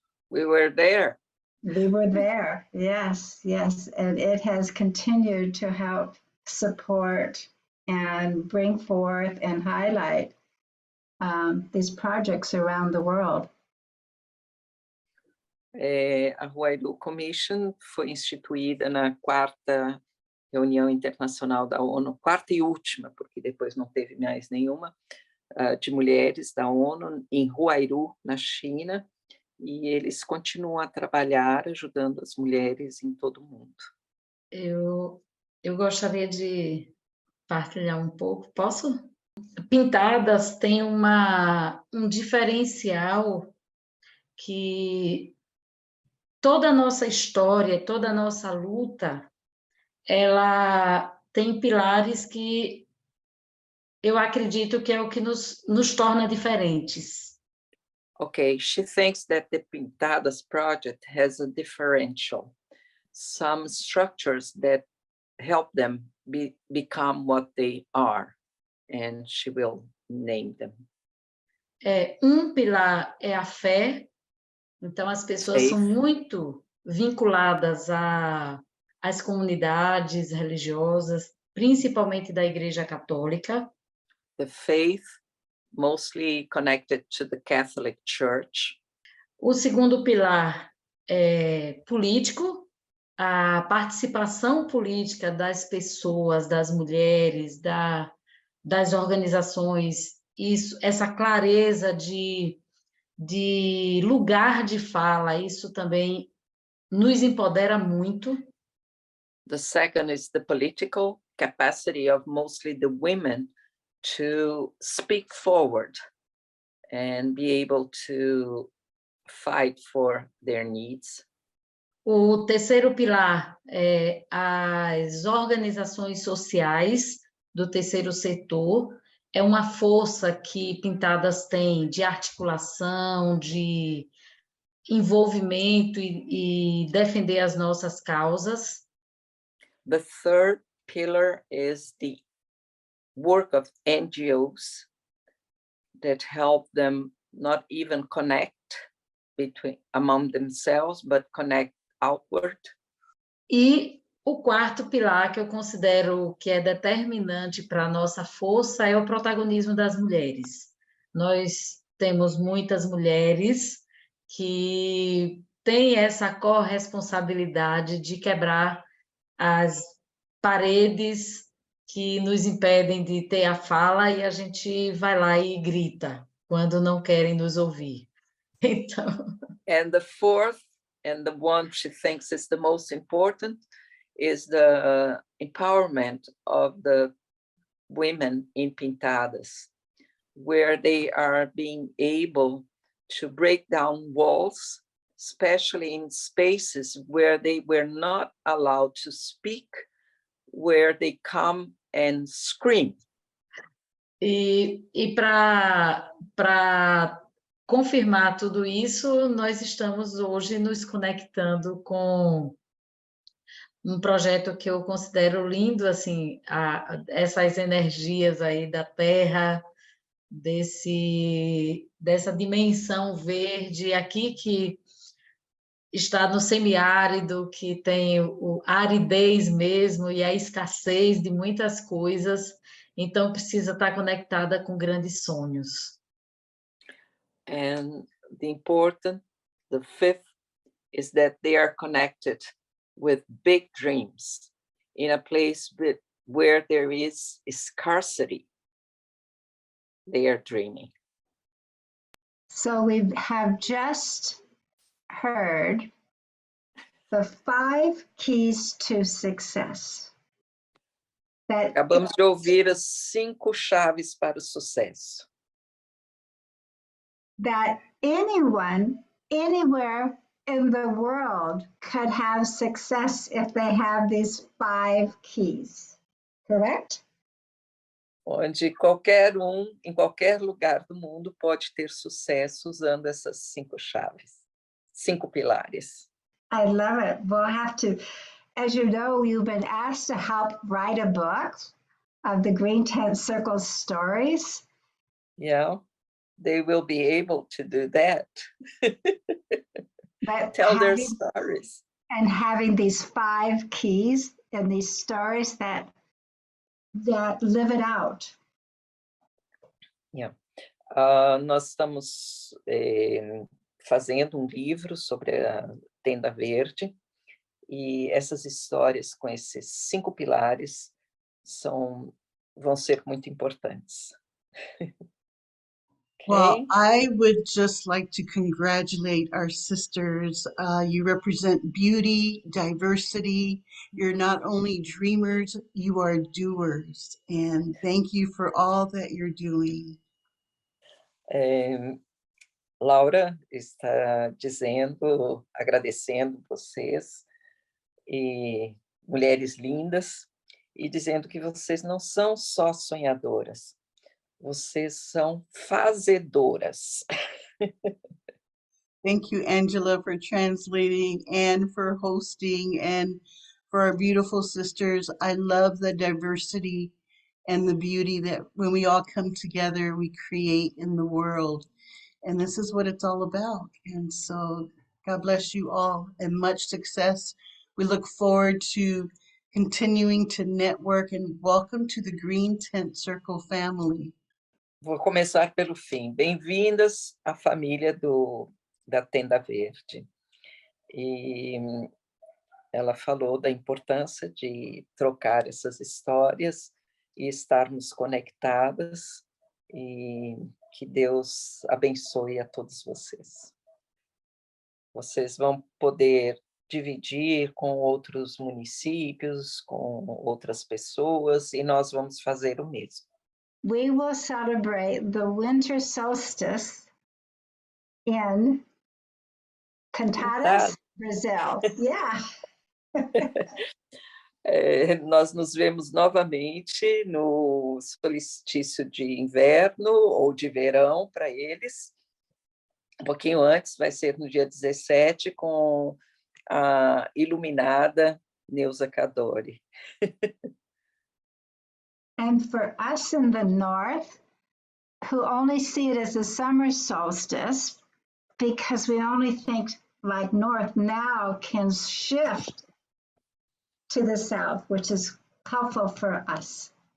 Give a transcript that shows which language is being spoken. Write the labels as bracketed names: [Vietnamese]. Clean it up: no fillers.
[English] we were there. We were there, yes. And it has continued to help support and bring forth and highlight these projects around the world. [Portuguese] A Huayru Commission foi instituída na 4ª reunião internacional da ONU, 4ª e última, porque depois não teve mais nenhuma, de mulheres da ONU, em Huayru, na China, e eles continuam a trabalhar ajudando as mulheres em todo o mundo. Eu gostaria de partilhar um pouco, posso? Pintadas tem um diferencial que toda a nossa história, toda a nossa luta, ela tem pilares que eu acredito que é o que nos torna diferentes. [English] Okay, she thinks that the Pintadas project has a differential, some structures that help them become what they are, and she will name them. [Portuguese] Um pilar é a fé, então as pessoas são [English] Faith. [Portuguese] muito vinculadas às comunidades religiosas, principalmente da Igreja Católica. [English] The faith, mostly connected to the Catholic Church. [Portuguese] O segundo pilar é político, a participação política das pessoas, das mulheres, das organizações, essa clareza de lugar de fala, isso também nos empodera muito. [English] The second is the political capacity of mostly the women to speak forward and be able to fight for their needs. [Portuguese] O terceiro pilar é as organizações sociais do terceiro setor. É uma força que Pintadas tem de articulação, de envolvimento e defender as nossas causas. [English] The third pillar is the work of NGOs that help them not even connect among themselves, but connect outward. [Portuguese] E o quarto pilar que eu considero que é determinante para a nossa força é o protagonismo das mulheres. Nós temos muitas mulheres que têm essa corresponsabilidade de quebrar as paredes que nos impedem de ter a fala e a gente vai lá e grita quando não querem nos ouvir. Então... [English] And the fourth, and the one she thinks is the most important, is the empowerment of the women in Pintadas, where they are being able to break down walls, especially in spaces where they were not allowed to speak, where they come and scream. [Portuguese] E para confirmar tudo isso, nós estamos hoje nos conectando com um projeto que eu considero lindo, assim, essas energias aí da Terra, dessa dimensão verde aqui que está no semiárido, que tem a aridez mesmo e a escassez de muitas coisas, então precisa estar conectada com grandes sonhos. [English] And the fifth is that they are connected with big dreams in a place where there is scarcity. They are dreaming. So we have just heard the 5 keys to success. [Portuguese] Acabamos de ouvir as 5 chaves para o sucesso. [English] That anyone, anywhere in the world could have success if they have these 5 keys, correct? [Portuguese] Onde qualquer em qualquer lugar do mundo pode ter sucesso usando essas 5 chaves, 5 pilares. [English] I love it. We'll have to, as you know, you've been asked to help write a book of the Green Tent Circle stories. Yeah, they will be able to do that. But tell their stories. And having these 5 keys and these stories that live it out. Yeah. [Portuguese] Nós estamos fazendo um livro sobre a Tenda Verde e essas histórias com esses 5 pilares vão ser muito importantes. [English] Well, I would just like to congratulate our sisters. You represent beauty, diversity. You're not only dreamers, you are doers. And thank you for all that you're doing. [Portuguese] Laura está dizendo, agradecendo vocês, e mulheres lindas, e dizendo que vocês não são só sonhadoras, vocês são fazedoras. [English] Thank you, Angela, for translating and for hosting and for our beautiful sisters. I love the diversity and the beauty that when we all come together, we create in the world. And this is what it's all about. And so God bless you all and much success. We look forward to continuing to network, and welcome to the Green Tent Circle family. [Portuguese] Vou começar pelo fim. Bem-vindas à família da Tenda Verde. E ela falou da importância de trocar essas histórias e estarmos conectadas, e que Deus abençoe a todos vocês. Vocês vão poder dividir com outros municípios, com outras pessoas, e nós vamos fazer o mesmo. [English] We will celebrate the winter solstice in Pintadas, Brazil. Yeah. [Portuguese] Nós nos vemos novamente no solstício de inverno ou de verão para eles. Um pouquinho antes, vai ser no dia 17, com a iluminada Neuza Cadore. [English] And for us in the north, who only see it as a summer solstice, because we only think like north now can shift to the south, which is helpful for us.